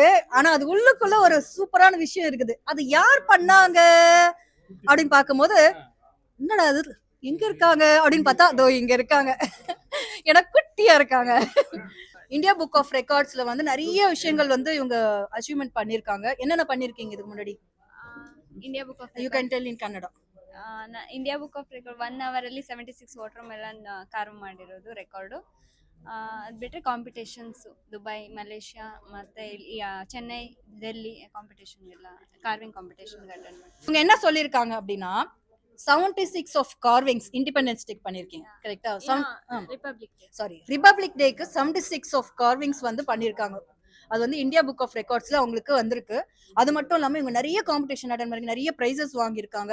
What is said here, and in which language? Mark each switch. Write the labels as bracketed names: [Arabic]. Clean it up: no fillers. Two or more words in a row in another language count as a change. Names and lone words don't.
[Tamil] ஆனா அது உள்ளுக்குள்ள ஒரு சூப்பரான விஷயம் இருக்குது. அது யார் பண்ணாங்க அப்படின்னு பார்க்கும்போது என்னடா அது எங்க இருக்காங்க அப்படின்னு பார்த்தா அதோ இங்க இருக்காங்க. எனக்கு குட்டியா இருக்காங்க. இந்தியா புக் ஆஃப் ரெக்கார்ட்ஸ்ல வந்து நிறைய விஷயங்கள் வந்து இவங்க அச்சீவ்மெண்ட் பண்ணிருக்காங்க. என்னென்ன பண்ணிருக்கீங்க இதுக்கு முன்னாடி? [Kannada] ಇಂಡಿಯಾ ಬುಕ್ ಆಫ್ [English] you can tell in Kannada. [Kannada] ಇಂಡಿಯಾ ಬುಕ್ ಆಫ್ ರೆಕಾರ್ಡ್ 1 hour ಅಲ್ಲಿ 76 [English] water melon carve [Kannada] ಮಾಡಿರೋದು ರೆಕಾರ್ಡು. ಅದು ಬಿಟ್ಟರೆ ಕಾಂಪಿಟೇಷನ್ಸು ದುಬೈ ಮಲೇಷ್ಯಾ ಮತ್ತು ಚೆನ್ನೈ ಡೆಲ್ಲಿ ಕಾಂಪಿಟೇಷನ್ ಎಲ್ಲ [English] carving competition attend [Kannada] ಮಾಡಿ. [Tamil] இவங்க என்ன சொல்லியிருக்காங்க அப்படின்னா 76 [English] of carvings Independence Day [Tamil] பண்ணியிருக்கீங்க கரெக்டா? ரிப்பப்ளிக் டே சாரி ரிபப்ளிக் டேக்கு 76 [English] of carvings [Tamil] வந்து பண்ணியிருக்காங்க. அது வந்து இந்தியா புக் ஆஃப் ரெக்கார்ட்ஸ்ல அவங்களுக்கு வந்திருக்கு. அது மட்டும் இல்லாம இவங்க நிறைய [English] competition attend [Tamil] பண்ணி நிறைய பிரைசஸ் வாங்கியிருக்காங்க.